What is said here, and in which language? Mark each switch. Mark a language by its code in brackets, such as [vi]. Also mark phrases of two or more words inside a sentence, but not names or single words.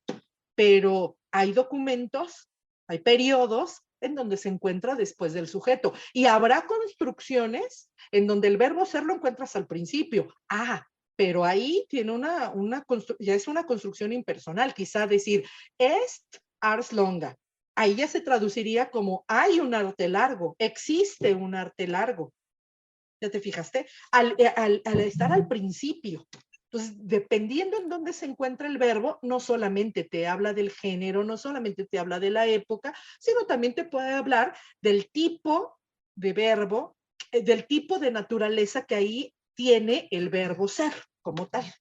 [es] Pero hay documentos, hay periodos en donde se encuentra después del sujeto. Y habrá construcciones en donde el verbo ser lo encuentras al principio. Pero ahí tiene ya es una construcción impersonal. Quizá decir, [la] est ars longa. [es] Ahí ya se traduciría como hay un arte largo, existe un arte largo. ¿Ya te fijaste? Al estar al principio. Entonces, dependiendo en dónde se encuentra el verbo, no solamente te habla del género, no solamente te habla de la época, sino también te puede hablar del tipo de verbo, del tipo de naturaleza que ahí tiene el verbo ser, como tal.